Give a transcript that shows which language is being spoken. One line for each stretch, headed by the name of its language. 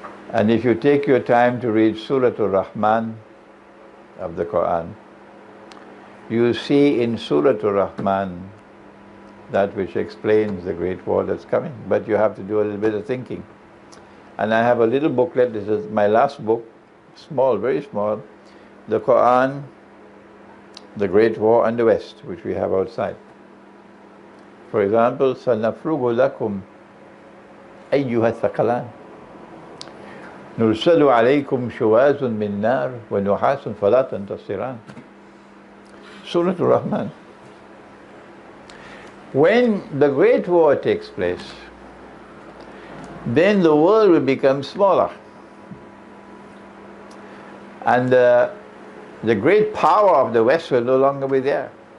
English: And if you take your time to read Surah Al-Rahman of the Quran, you see in Surah Al-Rahman that which explains the great war that's coming. But you have to do a little bit of thinking. And I have a little booklet, this is my last book, small, very small, the Quran, the Great War and the West, which we have outside.
Arabic: For example, سَنَفْرُغُ لَكُمْ أَيُّهَا الثَّقَلَانِ نُرْسَلُ عَلَيْكُمْ شُوَازٌ مِّن نَارٍ وَنُحَاسٌ فَلَا تَنْتَصِرَانِ.
English: Surah Al-Rahman. When the Great War takes place, then the world will become smaller. And the great power of the West will no longer be there.